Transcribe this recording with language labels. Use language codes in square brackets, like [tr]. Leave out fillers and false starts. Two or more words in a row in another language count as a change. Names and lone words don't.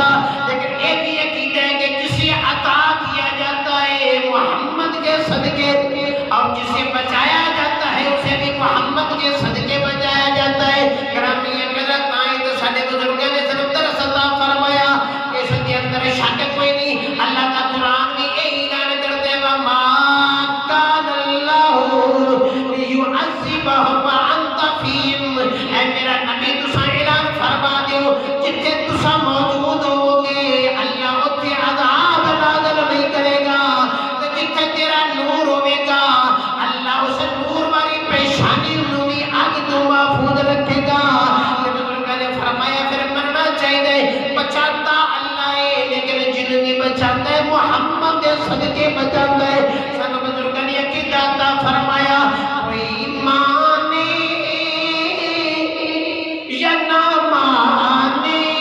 [ur] لیکن یہ بھی عقیدہ ہے کہ جسے عطا کیا جاتا ہے محمد کے صدقے، اور جسے بچایا جاتا ہے اسے بھی محمد کے صدقے بچایا جاتا ہے۔ گرامی قدر تائیں تو سارے بزرگوں نے صرف درس عطا فرمایا کہ اس کے اندر شک کوئی نہیں۔ اللہ کا قرآن بھی یہی اعلان کرتے ہیں [ar] وَمَا كَانَ اللَّهُ لِيُعَذِّبَهُمْ وَأَنْتَ فِيهِمْ۔ [pa] اے میرا نبی تساں اعلان فرما دیو جتھے تساں موجود ہوگے اللہ اتھے عذاب نازل نہیں کرے گا، جتھے تیرا نور ہوے گا اللہ اس نور والی پیشانی نو بھی اگ تو محفوظ رکھے گا۔ [ur] بزرگوں نے فرمایا پھر مرنا چاہیے، بچاتا اللہ ہے لیکن جن بھی بچاتا ہے محمد کے صدقے بچاتا ہے۔ سن بزرگوں نے عقیدہ عطا فرمایا کوئی مانے یا نہ مانے